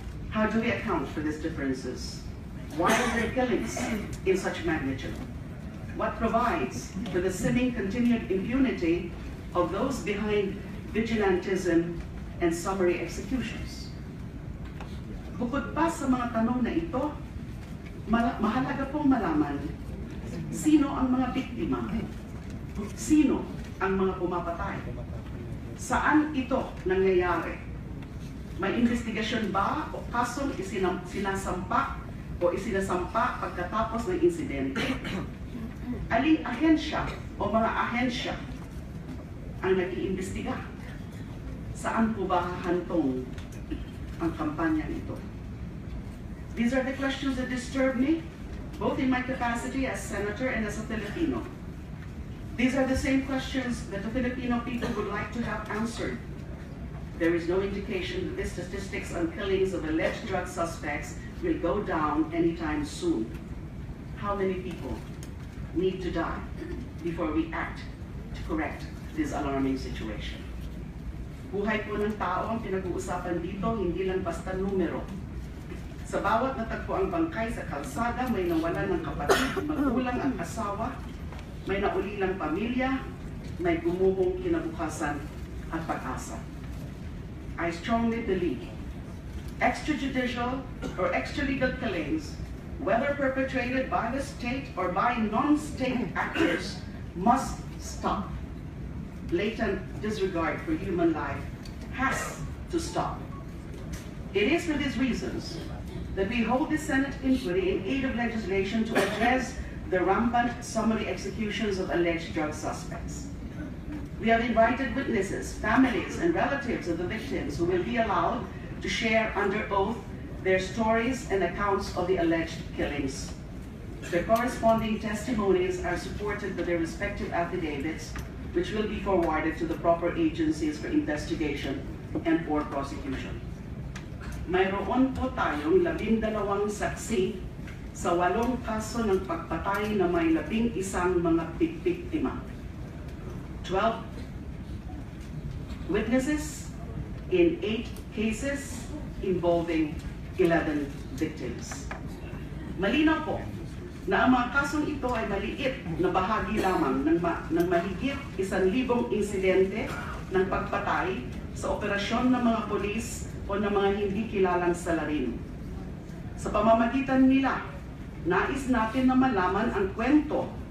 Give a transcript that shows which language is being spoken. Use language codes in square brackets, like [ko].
[en] How do we account for these differences? Why are there killings in such magnitude? What provides for the seeming continued impunity of those behind vigilantism and summary executions? [tl] Bukod pa sa mga tanong na ito, mahalaga pong malaman sino ang mga biktima, sino ang mga pumapatay, saan ito nangyayari, may investigasyon ba o kasong sinasampa o isinasampa pagkatapos ng insidente, aling ahensya o mga ahensya ang nag-iimbestiga, saan po ba hahantong ang kampanyang ito? [en] These are the questions that disturb me, both in my capacity as senator and as a Filipino. These are the same questions that the Filipino people would like to have answered. There is no indication that the statistics on killings of alleged drug suspects will go down anytime soon. How many people need to die before we act to correct this alarming situation? [tl] Buhay po ng tao ang pinag-uusapan dito, hindi lang basta numero. Sa bawat natagpo ang bangkay sa kalsada, may nawalan ng kapatid, magulang at asawa, may naulilang pamilya, may gumuhong kinabukasan at pag-asa. [en] I strongly believe extrajudicial or extralegal killings, whether perpetrated by the state or by non-state actors, must stop. Blatant disregard for human life has to stop. It is for these reasons that we hold the Senate inquiry in aid of legislation to address the rampant summary executions of alleged drug suspects. We have invited witnesses, families, and relatives of the victims who will be allowed to share under oath their stories and accounts of the alleged killings. Their corresponding testimonies are supported by their respective affidavits, which will be forwarded to the proper agencies for investigation and for prosecution. [tl] Mayroon po tayong 12 saksi sa 8 kaso ng pagpatay na may 11 mga biktima. [en] 12 witnesses in 8 cases involving 11 victims. [tl] Malinaw po na ang mga kasong ito ay maliit na bahagi lamang ng mahigit 1,000 insidente ng pagpatay sa operasyon ng mga polis o ng mga hindi kilalang salarin. Sa pamamagitan nila, nais natin na malaman ang kwento